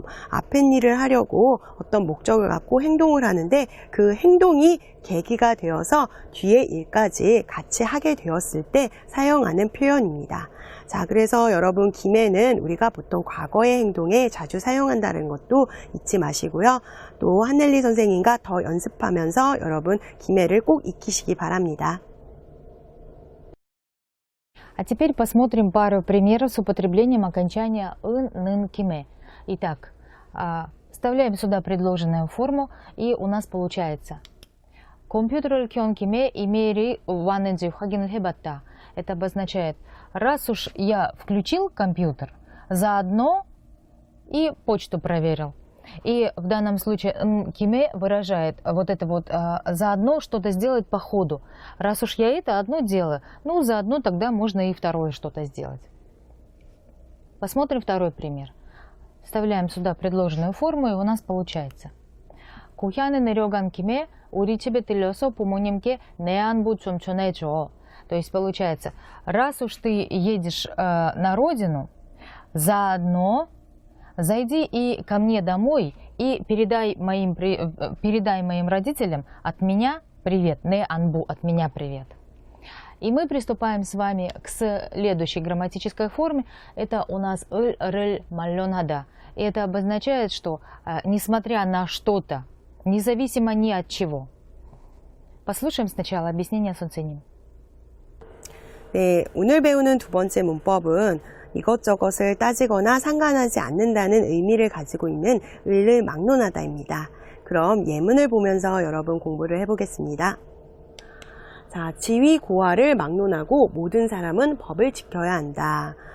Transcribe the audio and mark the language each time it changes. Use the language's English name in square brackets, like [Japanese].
[Korean] 앞에 일을 하려고 어떤 목적을 갖고 행동을 하는데 그 행동이 계기가 되어서 뒤에 일까지 같이 하게 되었을 때 사용하는 표현입니다. 자, 그래서 여러분 김에는 우리가 보통 과거의 행동에 자주 사용한다는 것도 잊지 마시고요. 또 한넬리 선생님과 더 연습하면서 여러분 김에를 꼭 익히시기 바랍니다. [Russian] А теперь посмотрим пару примеров с употреблением окончания «ын», «нын», «киме». Итак, вставляем сюда предложенную форму, и у нас получается [Korean] «컴퓨터를 켠 김에 이메일이 왔는지 확인을 해봤다». [Russian] Это обозначает, раз уж я включил компьютер, заодно и почту проверил. И в данном случае «киме» выражает вот это вот заодно что-то сделать по ходу. Раз уж я это одно делаю, ну заодно тогда можно и второе что-то сделать. Посмотрим второй пример. Вставляем сюда предложенную форму, и у нас получается. [Korean] 고향에 내려간 김에 우리 집에 들려서 부모님께 내 안부 좀 전해줘. [Russian] То есть получается, раз уж ты едешь на родину, заодно зайди и ко мне домой и передай моим родителям от меня привет, не анбу, от меня привет. И мы приступаем с вами к следующей грамматической форме. Это у нас 을, рыль, 말론하다. И это обозначает, что несмотря на что-то, независимо ни от чего. Послушаем сначала объяснение 선생님. [Korean] 네, 오늘 배우는 두 번째 문법은 이것저것을 따지거나 상관하지 않는다는 의미를 가지고 있는 을을 막론하다입니다. 그럼 예문을 보면서 여러분 공부를 해보겠습니다. 자, 지위 고하를 막론하고 모든 사람은 법을 지켜야 한다.